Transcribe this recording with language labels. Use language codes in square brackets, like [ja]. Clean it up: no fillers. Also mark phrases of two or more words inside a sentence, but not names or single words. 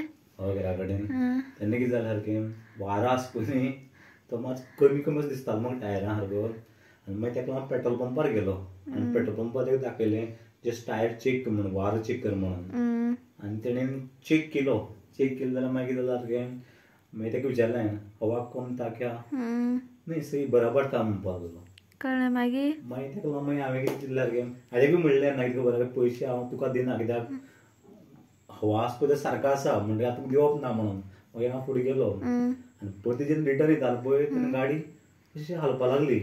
[kok] घरा कडेन तेन्ना कितें जालें सारकें वारो आसा पळय न्ही तो मातसो कमी कमी असो दिसतालो म्हाका टायरां सारको। आनी मागीर तेका लागून पेट्रोल पंपार गेलो आनी पेट्रोल पंपार तेका दाखयलें [en] just tyre check [kok] कर म्हणून वारो चॅक कर म्हणून। आनी तेणेन चॅक केलो जाल्यार मागीर कितें जालें सारकें मागीर तेका विचारलें हांवें [hi] हवा कम था क्या न्ही सही बराबर था [kok] म्हणपाक लागलो। कळ्ळें मागीर तेका लागून मागीर हांवें कितें चिंतलें सारकें हाजें बी म्हणलें ना कितें खबर आहा पयशे हांव तुका दिना कित्याक हवा आसा पळय तो सारको आसा म्हणजे आतां दिवप ना म्हणून। मागीर हांव फुडें गेलो आनी परती जेन्ना रिटर्न येतालो पळय तेन्ना गाडी अशी हालपा लागली।